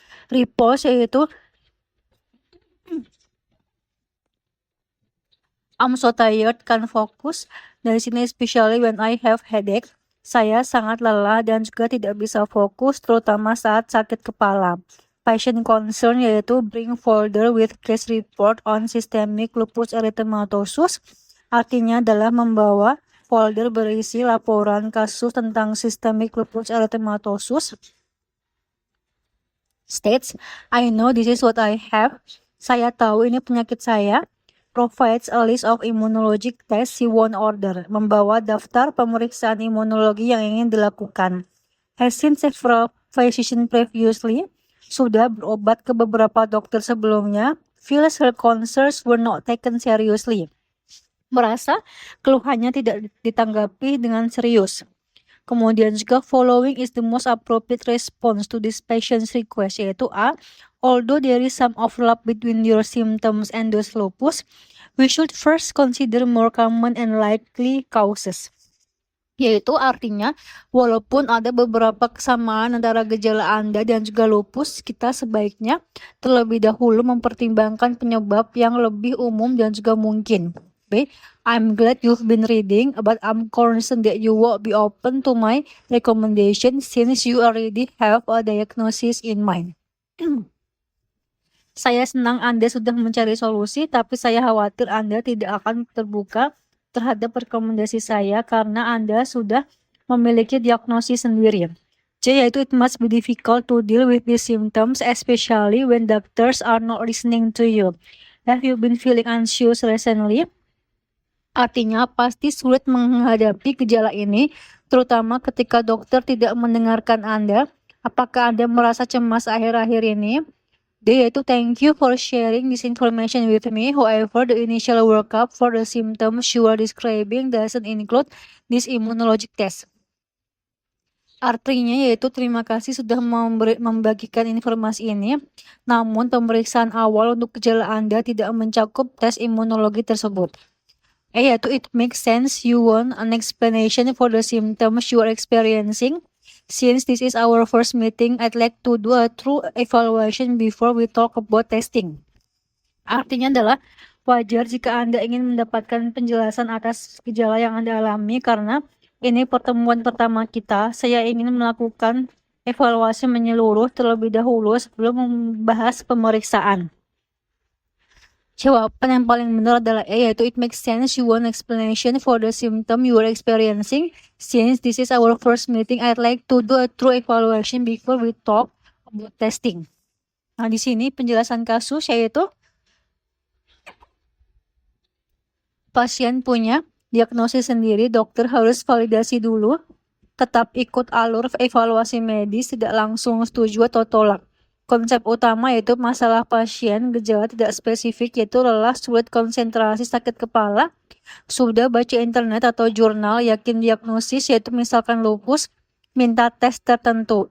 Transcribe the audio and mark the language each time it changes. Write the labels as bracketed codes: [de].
[en] Repose yaitu I'm so tired, can't focus. [id] Dari sini [en] especially when I have headache. [id] Saya sangat lelah dan juga tidak bisa fokus, terutama saat sakit kepala. [en] Patient concern yaitu bring folder with case report on systemic lupus erythematosus. [id] Artinya adalah membawa folder berisi laporan kasus tentang systemic lupus erythematosus. [en] States, I know this is what I have. [id] Saya tahu ini penyakit saya. [en] Provides a list of immunologic tests he won't order. [id] Membawa daftar pemeriksaan imunologi yang ingin dilakukan. [en] Has seen several physicians previously. [id] Sudah berobat ke beberapa dokter sebelumnya. [en] Feels her concerns were not taken seriously. [id] Merasa keluhannya tidak ditanggapi dengan serius. Kemudian juga [en] following is the most appropriate response to this patient's request, yaitu A. Although there is some overlap between your symptoms and those lupus, we should first consider more common and likely causes. [id] Yaitu artinya, walaupun ada beberapa kesamaan antara gejala Anda dan juga lupus, kita sebaiknya terlebih dahulu mempertimbangkan penyebab yang lebih umum dan juga mungkin. B. [en] I'm glad you've been reading, but I'm concerned that you won't be open to my recommendation since you already have a diagnosis in mind. [id] Saya senang Anda sudah mencari solusi, tapi saya khawatir Anda tidak akan terbuka terhadap rekomendasi saya karena Anda sudah memiliki diagnosis sendiri. [en] C, yaitu it must be difficult to deal with these symptoms, especially when doctors are not listening to you. Have you been feeling anxious recently? [id] Artinya pasti sulit menghadapi gejala ini, terutama ketika dokter tidak mendengarkan Anda. Apakah Anda merasa cemas akhir-akhir ini? [en] D, yaitu thank you for sharing this information with me. However, the initial workup for the symptoms you are describing doesn't include this immunologic test. [id] Artinya yaitu terima kasih sudah membagikan informasi ini, namun pemeriksaan awal untuk gejala Anda tidak mencakup tes imunologi tersebut. [en] Yaitu it makes sense you want an explanation for the symptoms you are experiencing. Since this is our first meeting, I'd like to do a true evaluation before we talk about testing. [id] Artinya adalah wajar jika Anda ingin mendapatkan penjelasan atas gejala yang Anda alami karena ini pertemuan pertama kita. Saya ingin melakukan evaluasi menyeluruh terlebih dahulu sebelum membahas pemeriksaan. Jawaban yang paling benar adalah A, yaitu [en] it makes sense you want explanation for the symptom you are experiencing. Since this is our first meeting, I'd like to do a true evaluation before we talk about testing. [id] Nah, di sini penjelasan kasus yaitu pasien punya diagnosis sendiri, dokter harus validasi dulu, tetap ikut alur evaluasi medis, tidak langsung setuju atau tolak. Konsep utama yaitu masalah pasien, gejala tidak spesifik yaitu lelah, sulit konsentrasi, sakit kepala, sudah baca internet atau jurnal, yakin diagnosis yaitu misalkan lupus, minta tes tertentu.